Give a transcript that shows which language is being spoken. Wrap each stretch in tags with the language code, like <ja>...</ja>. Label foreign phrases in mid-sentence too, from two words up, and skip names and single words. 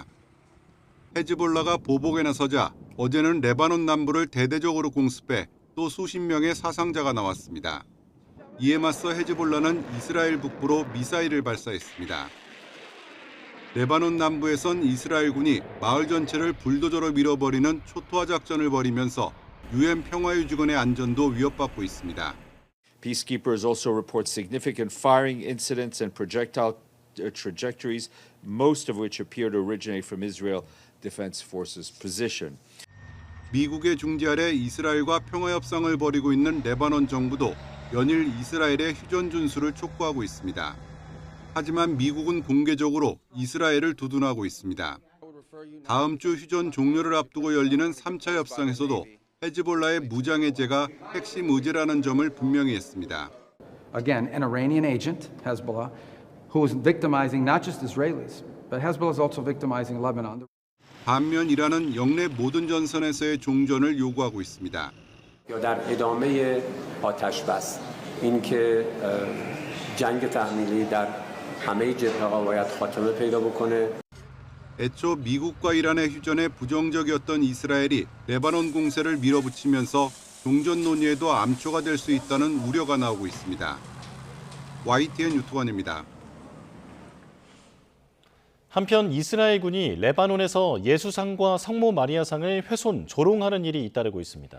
<ko>헤즈볼라가 보복에 나서자 어제는 레바논 남부를 대대적으로 공습해 또 수십 명의 사상자가 나왔습니다. 이에 맞서 헤즈볼라는 이스라엘 북부로 미사일을 발사했습니다. 레바논 남부에선 이스라엘군이 마을 전체를 불도저로 밀어버리는 초토화 작전을 벌이면서 유엔 평화유지군의 안전도 위협받고 있습니다.</ko> <en>Peacekeepers also report significant firing incidents and projectile trajectories, most of which appear to originate from Israel Defense Forces position.</en> <ko>미국의 중재 아래 이스라엘과 평화협상을 벌이고 있는 레바논 정부도 연일 이스라엘의 휴전 준수를 촉구하고 있습니다. 하지만 미국은 공개적으로 이스라엘을 두둔하고 있습니다. 다음 주 휴전 종료를 앞두고 열리는 3차 협상에서도 헤즈볼라의 무장 해제가 핵심 의제라는 점을 분명히 했습니다.</ko> <en>Again, an Iranian agent, Hezbollah, who is victimizing not just Israelis, but Hezbollah is also victimizing Lebanon.</en> <ko>반면 이란은 영내 모든 전선에서의 종전을 요구하고 있습니다.</ko> <fa>یا در ادامه آتش‌بس اینکه جنگ تحمیلی در همه جبهه‌ها باید خاتمه پیدا بکنه.</fa> <ko>애초 미국과 이란의 휴전에 부정적이었던 이스라엘이 레바논 공세를 밀어붙이면서 종전 논의에도 암초가 될 수 있다는 우려가 나오고 있습니다. YTN 유튜버입니다. 한편 이스라엘군이 레바논에서 예수상과 성모 마리아상을 훼손, 조롱하는 일이 잇따르고 있습니다.</ko>